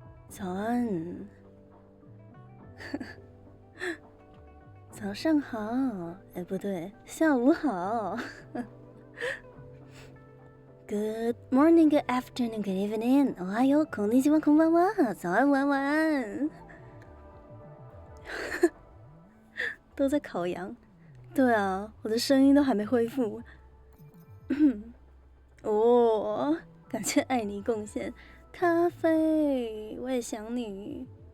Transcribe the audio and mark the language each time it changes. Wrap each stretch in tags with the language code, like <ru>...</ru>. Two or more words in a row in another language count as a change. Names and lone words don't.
<zh>早安，早上好，哎，不对，下午好。</zh> <en>Good morning, good afternoon, good evening.</en> <ja>おはよう、こんにちは、こんばんは。</ja> <zh>早安，晚安。都在烤羊。对啊，我的声音都还没恢复。哦，感谢爱你贡献咖啡，我也想你。</zh>